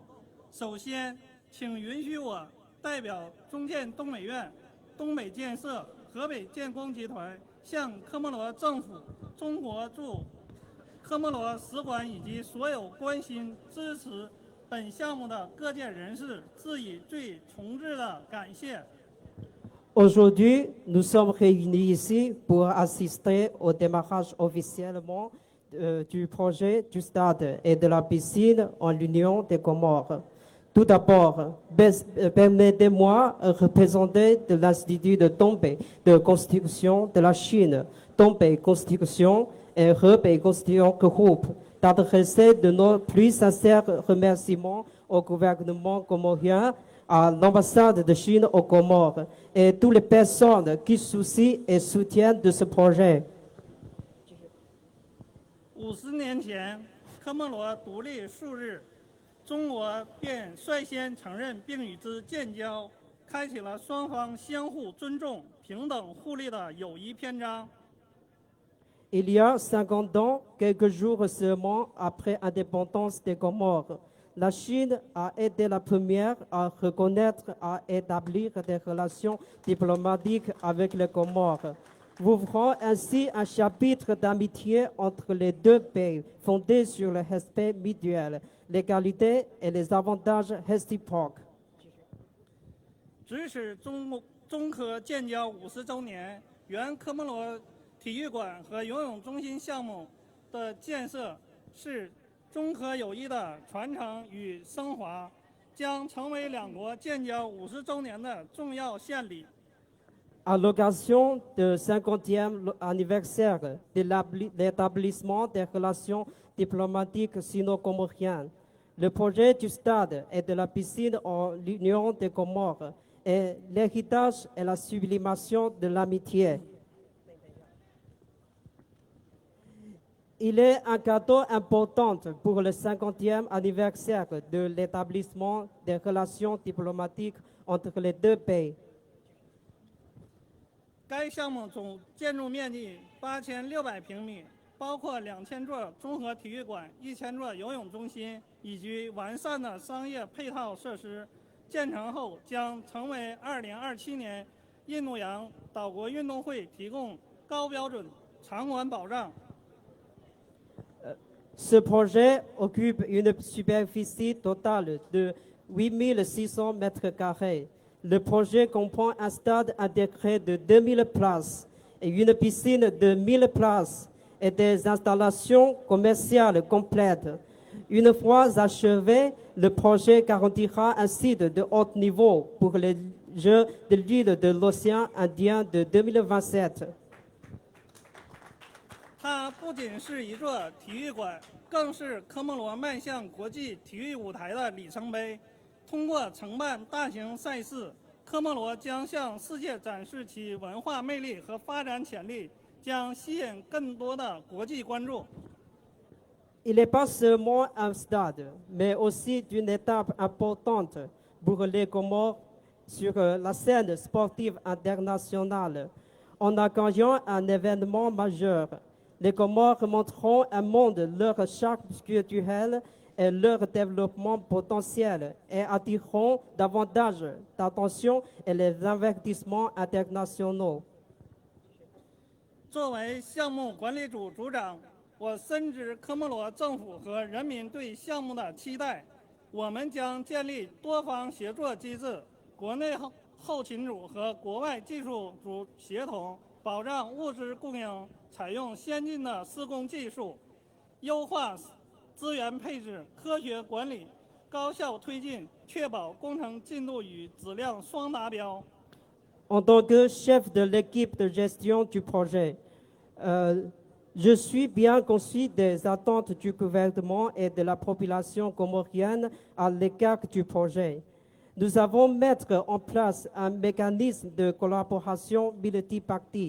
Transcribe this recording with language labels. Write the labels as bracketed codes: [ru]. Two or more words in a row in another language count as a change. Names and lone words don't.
[zh] 首先，请允许我代表中建东美院、东北建设、河北建工集团向科莫罗政府、中国驻科莫罗使馆以及所有关心支持本项目的各界人士致以最诚挚的感谢。 [fr] Aujourd'hui, nous sommes réunis ici pour assister au démarrage officiellement du projet du stade et de la piscine en l'Union des Comores. Tout d'abord, permettez-moi de représenter de l'Institut de Tongpei de Construction de la Chine, Tongpei Construction et Hebei Construction Group, d'adresser de nos plus sincères remerciements au gouvernement comorien, à l'ambassade de Chine aux Comores et toutes les personnes qui soucient et soutiennent de ce projet. [zh] 50 年前，科莫罗独立数日，中国便率先承认并与之建交，开启了双方相互尊重、平等互利的友谊篇章。 [fr] Il y a 50 ans, quelques jours seulement après l'indépendance des Comores, la Chine a été la première à reconnaître et à établir des relations diplomatiques avec les Comores. ouvrant ainsi un chapitre d'amitié entre les deux pays, fondé sur le respect mutuel, l'égalité et les avantages réciproques. [zh] 指使中科建交50周年，原科莫罗体育馆和游泳中心项目的建设是中科友谊的传承与升华，将成为两国建交50周年的重要献礼。 [fr] À l'occasion du 50e anniversaire de l'établissement des relations diplomatiques sino-comoriennes, le projet du stade et de la piscine en l'Union des Comores est l'héritage et la sublimation de l'amitié. Il est un cadeau important pour le 50e anniversaire de l'établissement des relations diplomatiques entre les deux pays. [zh] 该项目总建筑面积8600平米，包括2000座综合体育馆、1000座游泳中心以及完善的商业配套设施。建成后将成为2027年印度洋岛国运动会提供高标准场馆保障。 [fr] Ce projet occupe une superficie totale de 8600 mètres carrés. Le projet comprend un stade intégré de 2000 places et une piscine de 1000 places et des installations commerciales complètes. Une fois achevé, le projet garantira un site de haut niveau pour les Jeux de l'île de l'océan Indien de 2027. [zh] 它不仅是一座体育馆，更是科莫罗迈向国际体育舞台的里程碑。通过承办大型赛事，科莫罗将向世界展示其文化魅力和发展潜力，将吸引更多的国际关注。 [fr] Il n'est pas seulement un stade, mais aussi une étape importante pour les Comores sur la scène sportive internationale. En accueillant un événement majeur, les Comores montreront un monde leur charme culturel et leur développement potentiel et attireront davantage d'attention et les investissements internationaux. [zh] 作为项目管理组组长，我深知科莫罗政府和人民对项目的期待。我们将建立多方协作机制，国内后勤组和国外技术组协同，保障物资供应，采用先进的施工技术，优化资源配置，科学管理，高效推进，确保工程进度与质量双达标。 [fr] En tant que chef de l'équipe de gestion du projet, je suis bien conscient des attentes du gouvernement et de la population comorienne à l'égard du projet. Nous avons mettre en place un mécanisme de collaboration multipartie.